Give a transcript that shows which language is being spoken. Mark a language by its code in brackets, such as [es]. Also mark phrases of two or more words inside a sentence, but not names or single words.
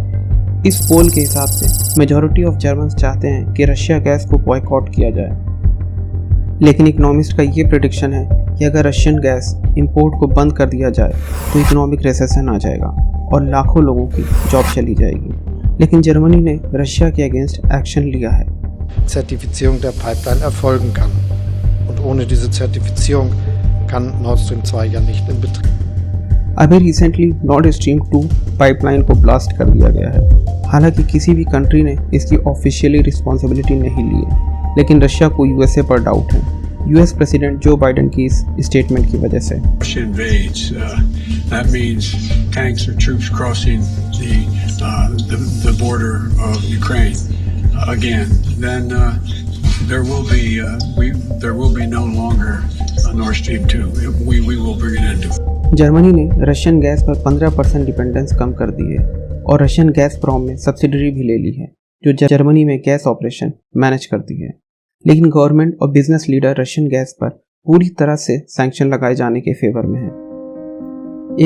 [hi] इस पोल के हिसाब से [en] majority of Germans [hi] चाहते हैं कि रशिया गैस को बॉयकॉट किया जाए। लेकिन इकोनॉमिस्ट का ये प्रेडिक्शन है कि अगर [en] Russian gas import [hi] को बंद कर दिया जाए तो [en] economic recession [hi] आ जाएगा और लाखों लोगों की जॉब चली जाएगी। लेकिन जर्मनी ने रशिया के [en] against action [hi] लिया है। [de] Zertifizierung der Pipeline erfolgen kann. Und ohne diese Zertifizierung kann Nord Stream 2 ja nicht in Betrieb। [hi] अभी रिसेंटली नॉर्ड स्ट्रीम 2 पाइपलाइन को ब्लास्ट कर दिया गया है। हालांकि किसी भी कंट्री ने इसकी [en] officially responsibility [hi] नहीं ली है, लेकिन रशिया को यूएसए पर डाउट है, [en] US president [hi] जो बाइडेन की इस स्टेटमेंट की वजह से। [en] Russia invades, that means tanks or troops crossing the border of Ukraine again. Then there will be no longer Nord Stream 2. We will bring an end to it. [hi] जर्मनी ने [en] Russian gas [hi] पर 15% डिपेंडेंस कम कर दी है और रशियन गैस प्रॉम में सब्सिडरी भी ले ली है, जो जर्मनी में [en] gas operation manage [hi] करती है। लेकिन गवर्नमेंट और [en] business leader Russian gas [hi] पर पूरी तरह से सैंक्शन लगाए जाने के फेवर में है।